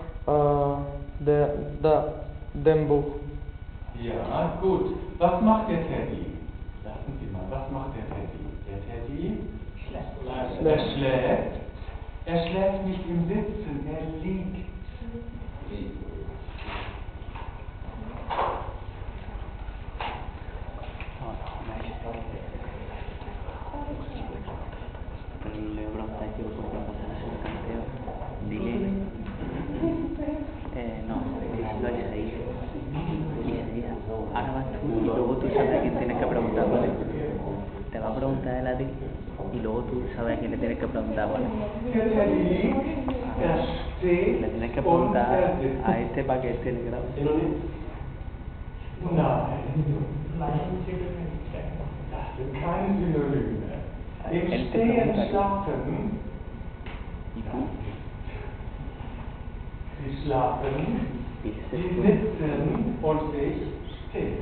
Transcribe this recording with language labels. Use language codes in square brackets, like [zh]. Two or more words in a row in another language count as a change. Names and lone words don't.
[de] dem Buch. Ja, gut. Was macht der Teddy? Lassen Sie mal, was macht der Teddy? Der Teddy schläft. Er schläft nicht im Sitzen, er liegt. [es] Le pregunté que por qué no haces el canteo. Dile. No, lo es ahí. Ahora vas tú y luego tú sabes a quién tienes que preguntar, ¿vale? Te va a preguntar él a ti y luego tú sabes a quién le tienes que preguntar, ¿vale? Le tienes que preguntar a este para que este le grabe. [de] Das sind keine Synonyme. Im Stehen schlafen. Sie schlafen, sie sitzen und ich stehe.